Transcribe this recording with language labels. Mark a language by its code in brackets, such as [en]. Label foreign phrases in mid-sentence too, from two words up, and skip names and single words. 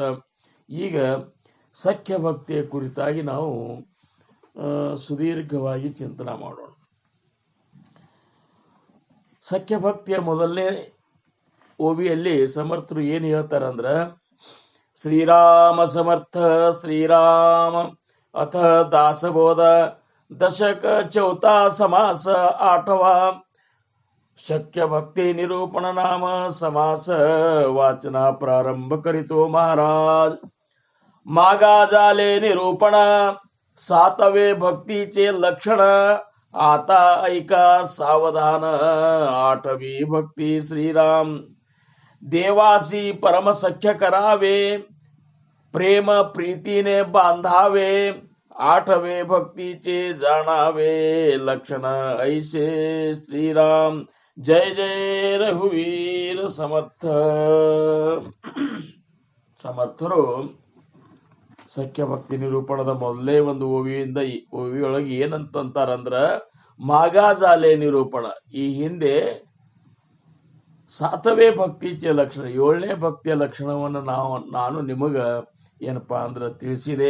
[kn] ಈಗ ಸಖ್ಯ ಭಕ್ತಿಯ ಕುರಿತಾಗಿ ನಾವು ಸುದೀರ್ಘವಾಗಿ ಚಿಂತನೆ ಮಾಡೋಣ. ಸಖ್ಯ ಭಕ್ತಿಯ ಮೊದಲನೇ ಓವಿಯಲ್ಲಿ ಸಮರ್ಥರು ಏನ್ ಹೇಳ್ತಾರಂದ್ರ, [mr] श्रीराम समर्थ श्रीराम अथ दासबोध दशक 4 समास 8 शक्य भक्ति निरूपण नाम समास वाचना प्रारंभ करीतो महाराज. मागा झाले निरूपण 7वे भक्तीचे लक्षण. आता ऐका सावधान 8वी भक्ती श्रीराम. देवासी परम सख्य करावे, प्रेम प्रीतीने बांधावे. 8वे भक्तीचे जाणावे लक्षण ऐसे श्रीराम. जय जय रघुवीर समर्थ. [kn] ಸಮರ್ಥರು ಸಖ್ಯ ಭಕ್ತಿ ನಿರೂಪಣದ ಮೊದಲೇ ಒಂದು ಓವಿಯಿಂದ ಓವಿಯೊಳಗೆ ಏನಂತಾರಂದ್ರ [mr] मागा झाले निरूपण. [kn] ಈ ಹಿಂದೆ 7ನೇ ಭಕ್ತಿಯ ಲಕ್ಷಣ 7ನೇ ಭಕ್ತಿಯ ಲಕ್ಷಣವನ್ನು ನಾನು ನಿಮಗ ಏನಪ್ಪಾ ಅಂದ್ರೆ ತಿಳಿಸಿದೆ.